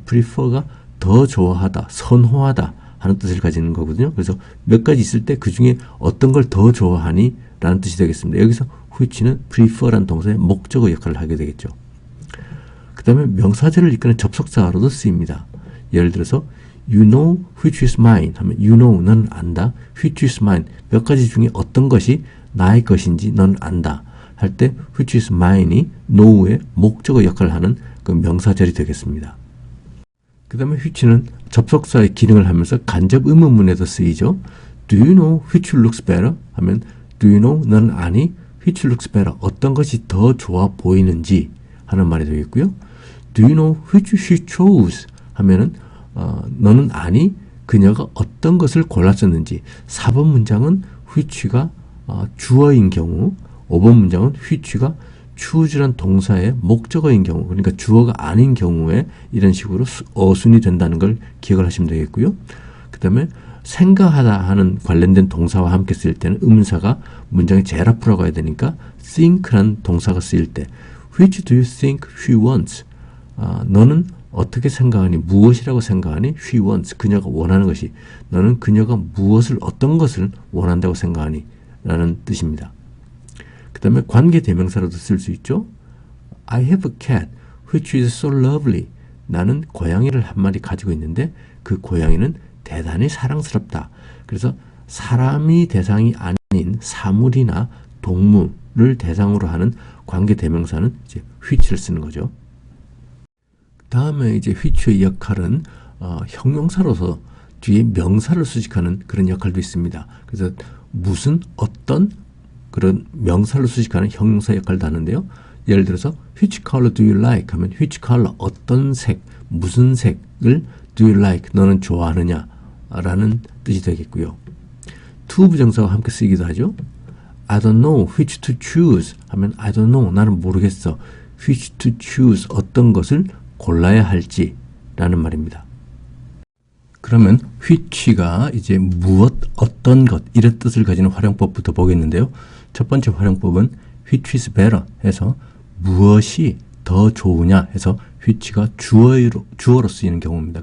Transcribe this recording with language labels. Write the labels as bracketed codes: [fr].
[ko] prefer가 더 좋아하다, 선호하다 하는 뜻을 가지는 거거든요. 그래서 몇 가지 있을 때 그 중에 어떤 걸 더 좋아하니? 라는 뜻이 되겠습니다. 여기서 which는 prefer라는 동사의 목적어 역할을 하게 되겠죠. 그 다음에 명사절을 이끄는 접속사로도 쓰입니다. 예를 들어서 [en] You know which is mine [ko] 하면 [en] You know, [ko] 너는 안다. [en] Which is mine, [ko] 몇 가지 중에 어떤 것이 나의 것인지 너는 안다. 할 때 which is mine이 know의 목적어 역할을 하는 그 명사절이 되겠습니다. 그 다음에 which는 접속사의 기능을 하면서 간접 의문문에도 쓰이죠. [en] Do you know which looks better? [ko] 하면 [en] Do you know, [ko] 너는 아니? [en] Which looks better, [ko] 어떤 것이 더 좋아 보이는지 하는 말이 되겠고요. [en] Do you know which she chose? [ko] 하면은 너는 아니? 그녀가 어떤 것을 골랐었는지. 4번 문장은 which가 주어인 경우, 5번 문장은 which가 choose란 동사의 목적어인 경우, 그러니까 주어가 아닌 경우에 이런 식으로 어순이 된다는 걸 기억을 하시면 되겠고요. 그 다음에 생각하다 하는 관련된 동사와 함께 쓰일 때는 의문사가 문장의 제일 앞으로 가야 되니까 think란 동사가 쓰일 때 [en] Which do you think she wants? [ko] 너는 어떻게 생각하니? 무엇이라고 생각하니? [en] She wants. [ko] 그녀가 원하는 것이. 너는 그녀가 무엇을, 어떤 것을 원한다고 생각하니? 라는 뜻입니다. 그 다음에 관계 대명사로도 쓸 수 있죠. [en] I have a cat which is so lovely. [ko] 나는 고양이를 한 마리 가지고 있는데 그 고양이는 대단히 사랑스럽다. 그래서 사람이 대상이 아닌 사물이나 동물을 대상으로 하는 관계 대명사는 이제 which를 쓰는 거죠. 다음에 이제 which의 역할은 형용사로서 뒤에 명사를 수식하는 그런 역할도 있습니다. 그래서 무슨, 어떤 그런 명사를 수식하는 형용사 역할도 하는데요. 예를 들어서 [en] which color do you like? [ko] 하면 [en] which color, [ko] 어떤 색, 무슨 색을 [en] do you like, [ko] 너는 좋아하느냐 라는 뜻이 되겠고요. to 부정사와 함께 쓰이기도 하죠. [en] I don't know which to choose [ko] 하면 [en] I don't know, [ko] 나는 모르겠어. [en] which to choose, [ko] 어떤 것을 골라야 할지 라는 말입니다. 그러면 which가 이제 무엇, 어떤 것 이런 뜻을 가지는 활용법부터 보겠는데요. 첫 번째 활용법은 [en] which is better [ko] 해서 무엇이 더 좋으냐 해서 which가 주어로 쓰이는 경우입니다.